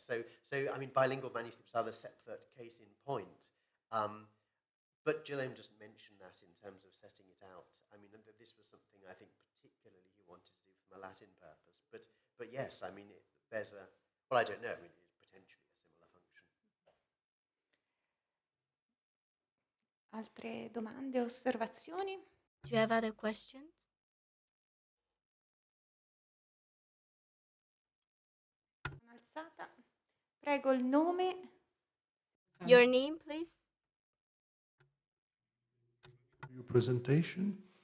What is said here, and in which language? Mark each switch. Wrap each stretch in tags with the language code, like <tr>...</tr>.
<en>So I mean, bilingual manuscripts are a separate case in point. But Jerome doesn't mention that in terms of setting it out. I mean, this was something I think particularly he wanted to do from a Latin purpose. But yes, I mean, there's a, well, I don't know, I mean, it's potentially a similar function.</en> <it>Altre domande, osservazioni?</it> <en>Do you have other questions?</en> <it>Alzata. Prego il nome.</it> <en>Your name, please. Your presentation.</en>